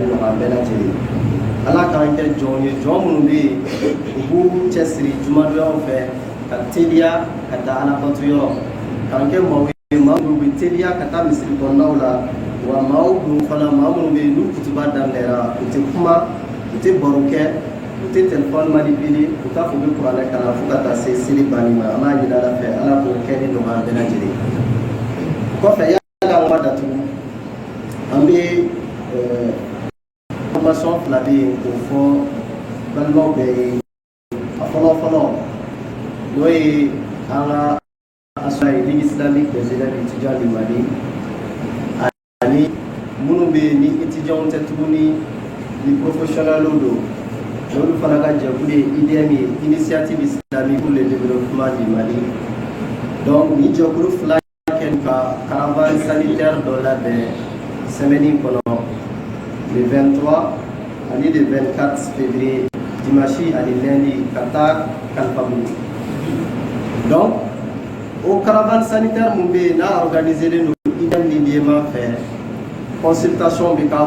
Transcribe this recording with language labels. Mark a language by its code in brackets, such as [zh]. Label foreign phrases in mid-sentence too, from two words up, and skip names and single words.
[bm] nɔgɔya bɛɛ lajɛlen ala k'an kɛ jɔn ye jɔn minnu bɛ yen u b'u cɛsiri jumadonyaw fɛ ka teliya ka taa alabato yɔrɔ k'an kɛ maaw ye maa minnu bɛ teliya ka taa misiri kɔnɔnaw la wa maaw dun fana maa minnu bɛ yen n'u kutuba daminɛra u tɛ kuma u tɛ baro kɛ u tɛ telefɔni manipule u t'a fɔ u bɛ kuranɛ kalan fo ka taa se seli banni ma an b'a ɲini ala fɛ ala k'o kɛ ni nɔgɔya bɛɛ lajɛlen kɔfɛ yala an ka datugu an bɛ formation fila bɛ yen k'o fɔ balimaw bɛɛ ye a fɔlɔ n'o ye an ka association Ligue islamique des élèves étudiants du Mali ani minnu bɛ yen ni étudiants tɛ tuguni ni professionnels don n'olu fana ka jɛkulu ye IDM ye initiative islamique pour le développement du Mali donc ni jɛkulu fila ka [fr] caravane sanitaire [bm] dɔ labɛn semaine kɔnɔ le 23 ani [fr] le 24 février dimanche [bm] ani lundi ka taa Kalifabugu donc o [fr] caravane sanitaire [bm] mun bɛ yen n'a organisé don IDM ni DIEMA fɛ consultation bɛ k'a